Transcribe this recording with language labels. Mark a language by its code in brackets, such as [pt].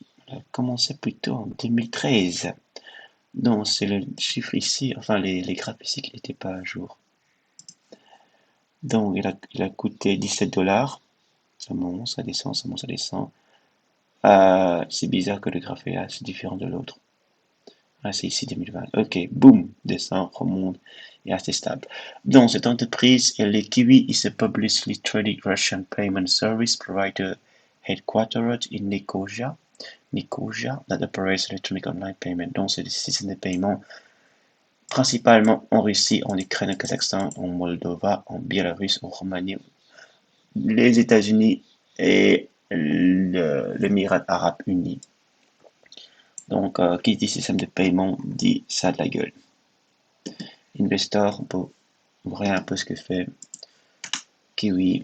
[fr] Elle a commencé plutôt en 2013. Donc, c'est le chiffre ici, enfin, les graphes ici qui n'étaient pas à jour. Donc, il a coûté 17 dollars. Ça monte, ça descend, ça monte, ça descend. C'est bizarre que le graphe est assez différent de l'autre. Ah, c'est ici 2020. Ok, boum, descend, remonte et assez stable. Donc, cette entreprise, elle est [en] Kiwi is a publicly traded Russian payment service provider headquartered in Nicosia that operates electronic online payment. [fr] Donc, c'est des systèmes de paiement principalement en Russie, en Ukraine, au Kazakhstan, en Moldova, en Biélorusse, en Roumanie, les États-Unis et l'Émirat arabe uni. Donc, qui dit système de paiement dit ça de la gueule. Investor, on peut voir un peu ce que fait Kiwi.